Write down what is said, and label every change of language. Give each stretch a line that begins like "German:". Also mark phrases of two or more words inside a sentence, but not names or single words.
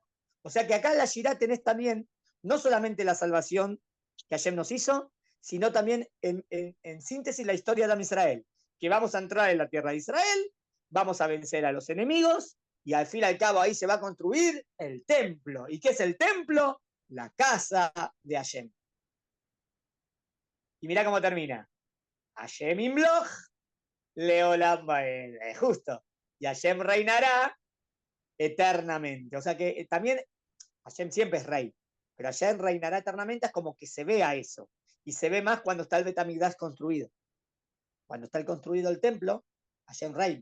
Spanish: O sea que acá en la Shirá tenés también, no solamente la salvación que Hashem nos hizo, sino también en síntesis la historia de Israel, que vamos a entrar en la tierra de Israel, vamos a vencer a los enemigos, y al fin y al cabo ahí se va a construir el templo. ¿Y qué es el templo? La casa de Hashem. Y mirá cómo termina.
Hebrew: Hashem imloch, leolam bael. Justo.
Spanish: Y Hashem reinará eternamente. O sea que también Hashem siempre es rey, pero Hashem reinará eternamente, es como que se vea eso. Y se ve más cuando está el
Hebrew: Bet Hamikdash
Spanish: construido. Cuando está construido el templo, Hashem reina.